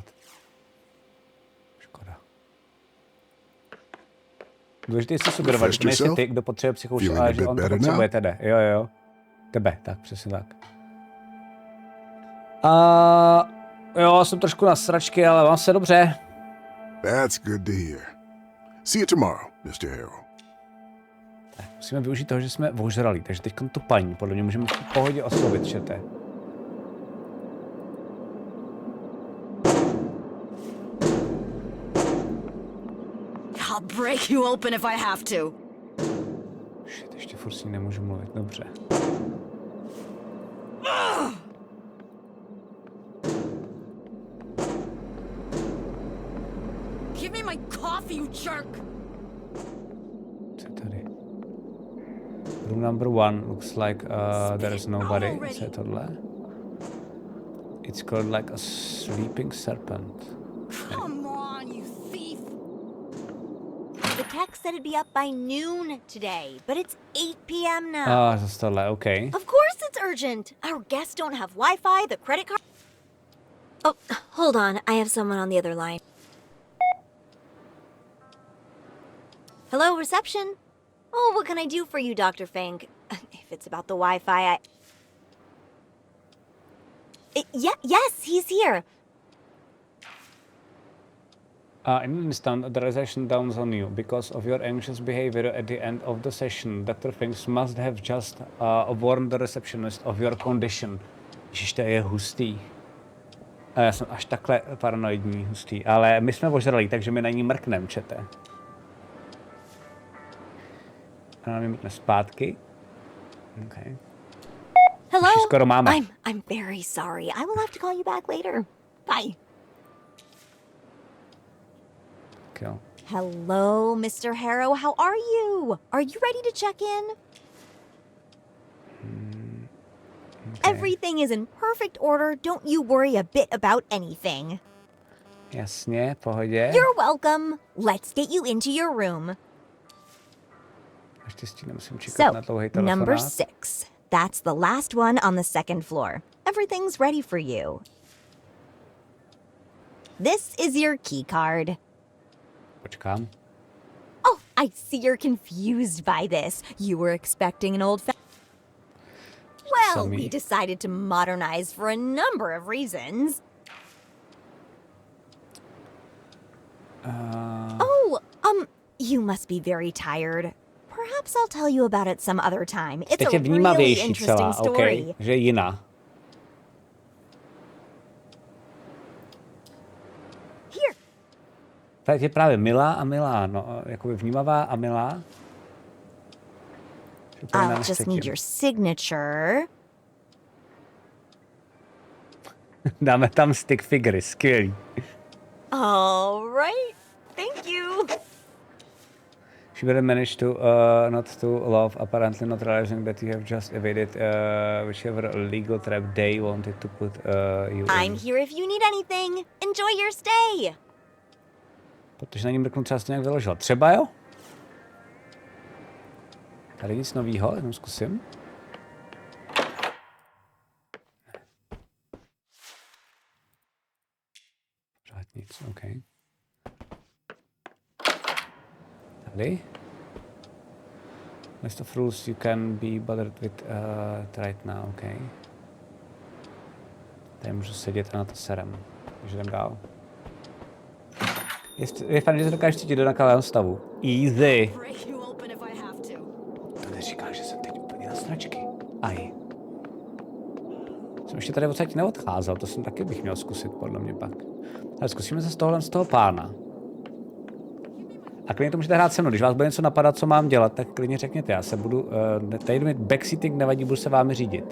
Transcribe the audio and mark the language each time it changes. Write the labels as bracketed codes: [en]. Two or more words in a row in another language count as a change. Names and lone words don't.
[cs] Škoda. Důležité si sugerovat, že nejsi ty, kdo potřebuje psychoušku, ale že on to potřebuje tebe. Jo. Tebe, tak, přesně tak. Jo, jsem trošku na sračky, ale mám se dobře. [en] That's good to hear. See you tomorrow, Mr. Harrow. [cs] Musíme využít toho, že jsme ožrali, takže teď tu paní, podle mě můžeme v pohodě oslovit, čete. [en] I'll break you open if I have to. Shit, [cs] ještě furt s ní nemůžu mluvit, dobře. [en] Give me my coffee, you jerk! [cs] Co je tady? [en] Room number 1 looks like there is nobody. [cs] Co je tohle? [en] It's called like a sleeping serpent. Come on, you thief! The text said it'd be up by noon today, but it's 8 p.m. now. [cs] Zase tohle, OK. [en] Of course it's urgent. Our guests don't have Wi-Fi, the credit card... Oh, hold on. I have someone on the other line. Hello, reception? Oh, what can I do for you, Dr. Fink? If it's about the Wi-Fi, yes, he's here. In an instant, the realization dawns on you. Because of your anxious behavior at the end of the session, Dr. Finks must have just warned the receptionist of your condition. [cs] Ježiš, to je hustý. Já jsem až takhle paranoidní, hustý. Ale my jsme ožrali, takže my na ní mrknem, čete. A nám mrkne zpátky. [en] Okay. Hello? [cs] Skoro máme. [en] I'm very sorry. I will have to call you back later. Bye. [cs] Jo. [en] Hello, Mr. Harrow. How are you? Are you ready to check in? Okay. Everything is in perfect order. Don't you worry a bit about anything. [cs] Jasně, pohodě. [en] You're welcome. Let's get you into your room. [cs] Naštěstí nemusím čekat na dlouhý telefonát. [en] Number 6. That's the last one on the second floor. Everything's ready for you. This is your key card. [cs] Počkám. [en] Oh, I see you're confused by this. You were expecting an old Well, we decided to modernize for a number of reasons. You must be very tired. Perhaps I'll tell you about it some other time. It's a really interesting story. [cs] Okay, že jiná. [en] Here. [cs] Tak je právě milá a milá, no, jakoby vnímavá a milá. [en] I'll just need your signature. [cs] Dáme tam stick figury, skvělý. [en] All right. Thank you. She better manage to not to love, apparently not realizing that you have just evaded whichever legal trap they wanted to put you I'm in. here if you need anything. Enjoy your stay. [cs] Protože na ní mrknu třeba to nějak vyložila. Třeba jo? Tady nic novýho, jenom zkusím. Pořád nic, OK. Tady. [en] List of rules you can be bothered with right now, [cs] OK. Tady můžu sedět a na to serem. Takže jdem dál. Je fajn, že se dokážeš cítit do nakalého stavu. [en] Easy. Break you open if I have to. [cs] To neříká, že jsem teď úplně na stračky. Aj. Jsem ještě tady odsaď neodcházel, to jsem taky bych měl zkusit, podle mě pak. Ale zkusíme se z toho pána. A klidně to můžete hrát se mnou, když vás bude něco napadat, co mám dělat, tak klidně řekněte, já se budu, tady mít backseating nevadí, budu se vámi řídit.